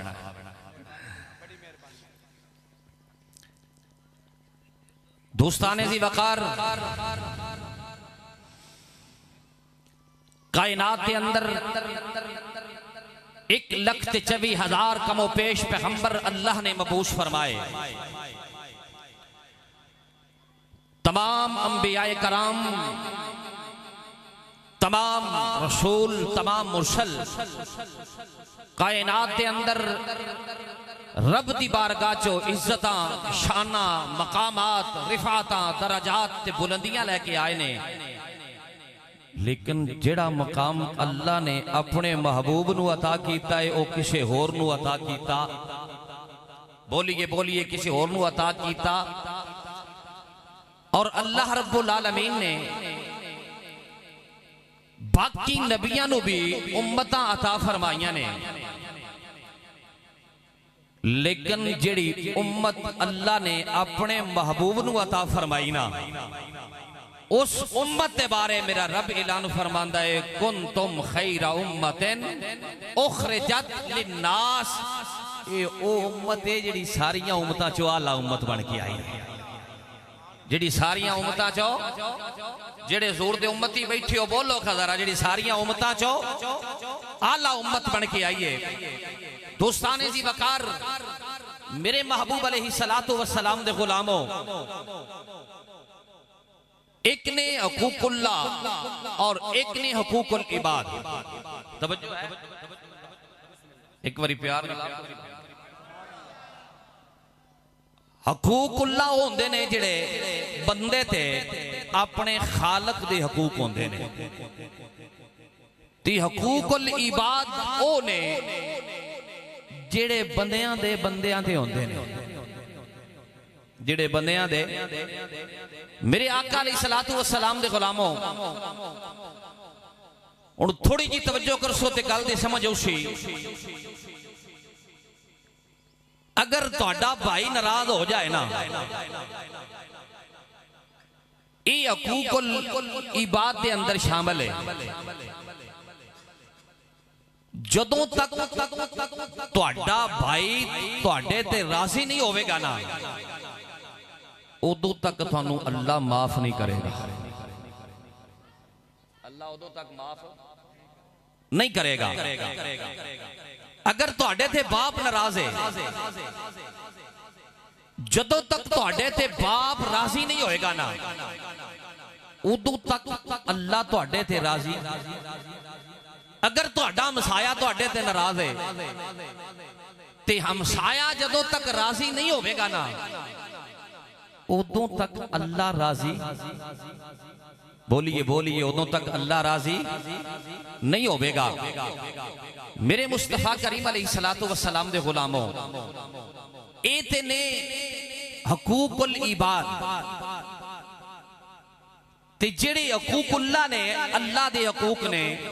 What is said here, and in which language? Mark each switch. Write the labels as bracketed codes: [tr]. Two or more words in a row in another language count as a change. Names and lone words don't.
[ur] دوستان ذی وقار کائنات کے اندر 1,24,000 کم و پیش پیغمبر اللہ نے مبعوث فرمائے۔ [pa] تمام انبیاء کرام، تمام رسول، تمام مرسل کائنات کے اندر رب دی بارگاہ چو عزتاں، شاناں، مقامات، رفعتاں، درجات تے بلندیاں لے کے آئے نے، لیکن جڑا مقام اللہ نے اپنے محبوب نو عطا کیتا ہے او کسی ہور نو عطا کیتا، بولیے بولیے کسی ہور نو عطا کیتا۔ اور اللہ رب العالمین نے باقی نبیاں نو بھی امتاں عطا فرمائیاں نے، لیکن جڑی امت اللہ نے اپنے محبوب نو عطا فرمائی نا، اس امت بارے میرا رب اعلان فرماندہ ہے [ar] کنتم خیر امت اخرجت للناس۔ [pa] اے او امت ہے جڑی ساریاں امتاں چو اعلیٰ امت بن کے آئی ہے، جڑی ساریاں امتاں چو، جڑے زور دے امتی بیٹھے ہو بولو خزارہ، جڑی ساریاں امتاں چو اعلیٰ امت بن کے آئی ہے۔ دوستان ذی وقار میرے محبوب علیہ السلام دے غلاموں، ایک نے حقوق اللہ اور ایک نے حقوق العباد۔ توجہ ہے ایک باری پیار نہ حقوق اللہ ہوندے نے جڑے بندے تے اپنے خالق دے حقوق ہوندے نے، تی حقوق العباد او نے جڑے بندیاں دے ہوندے نے، جڑے بندیاں دے۔ میرے آقا علیہ السلام دے غلاموں، اور تھوڑی جی توجہ کر سو تے گل دے سمجھ اوشی، اگر تہاڈا بھائی ناراض ہو جائے نا، یہ حقوق العباد دے اندر شامل ہے۔ جدوں تک تہاڈا بھائی تہاڈے تے راضی نہیں ہوئے گا نا، ادو تک تھانوں اللہ معاف نہیں کرے گا۔ اللہ ادو تک معاف نہیں کرے گا۔ اگر تہاڈے تے باپ ناراض ہے، جدوں تک تہاڈے تے باپ راضی نہیں ہوئے گا نا، ادو تک اللہ تہاڈے تے راضی۔ اگر تہاڈا ہمسایا تہاڈے تے ناراض ہے، تے ہمسایا جدوں تک راضی نہیں ہوئے گا نا، ادوں تک اللہ راضی، بولیے بولیے، ادوں تک اللہ راضی نہیں ہوئے گا۔ میرے مصطفیٰ کریم علیہ السلام دے غلاموں، ایتے نے حقوق العباد تے جڑے حقوق اللہ نے، اللہ دے حقوق نے،